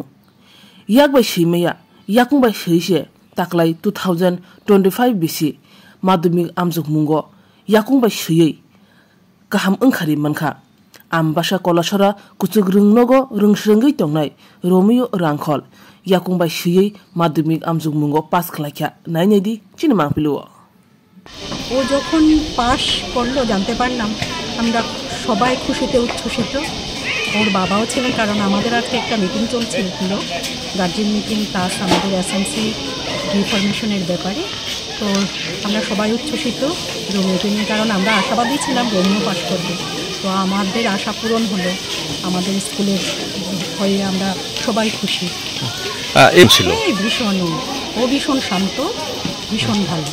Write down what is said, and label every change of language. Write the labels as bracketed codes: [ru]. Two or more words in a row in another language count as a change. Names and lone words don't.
[trp] Yak bai shimaya yakung bai shise taklai 2025 BC madumik amjuk mungo yakung bai shiyei kaham engkhari manka. Ambasha kolashara kuchuk rungnogo rungsrengi tongnai Romeo Rankol yakung bai shiyei madumik amjuk mungo pass khlaikya nainedi chinemang piluo [bn] ও যখন পাস করলো জানতে পারলাম আমরা সবাই খুশিতে উচ্ছ্বসিত ওর বাবাও ছিলেন কারণ আমাদের আজকে একটা মিটিং চলছিল [en] guardian meeting [bn] প্লাস আমাদের এসএমসি রিফরমেশনের ব্যাপারে তো আমরা সবাই উচ্ছ্বসিত রোমিওকে নিয়ে কারণ আমরা আশাবাদী ছিলাম রোমিও পাস করবে তো আমাদের আশা পূরণ হলো আমাদের স্কুলের হয়ে আমরা সবাই খুশি ভীষণ ও ভীষণ শান্ত ভীষণ ভালো